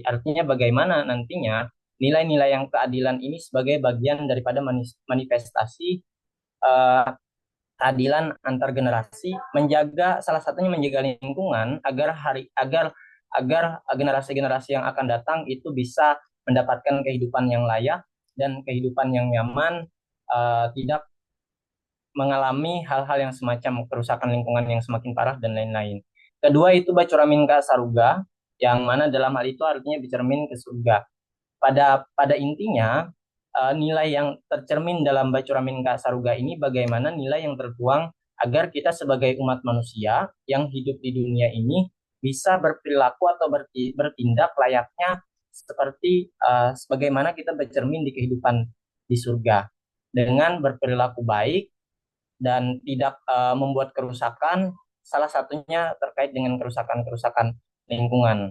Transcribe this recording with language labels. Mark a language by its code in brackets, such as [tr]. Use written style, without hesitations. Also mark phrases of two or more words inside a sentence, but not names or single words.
[id] Artinya bagaimana nantinya nilai-nilai yang keadilan ini sebagai bagian daripada manifestasi uh, keadilan antar generasi, menjaga salah satunya menjaga lingkungan agar generasi-generasi yang akan datang itu bisa mendapatkan kehidupan yang layak dan kehidupan yang nyaman, tidak mengalami hal-hal yang semacam kerusakan lingkungan yang semakin parah dan lain-lain. Kedua itu [bjn] bacuramin ka saruga, [id] yang mana dalam hal itu artinya bercermin ke surga. Pada intinya nilai yang tercermin dalam [bjn] bacuramin ka saruga [id] ini bagaimana nilai yang tertuang agar kita sebagai umat manusia yang hidup di dunia ini bisa berperilaku atau bertindak layaknya seperti sebagaimana kita bercermin di kehidupan di surga dengan berperilaku baik dan tidak membuat kerusakan, salah satunya terkait dengan kerusakan-kerusakan lingkungan.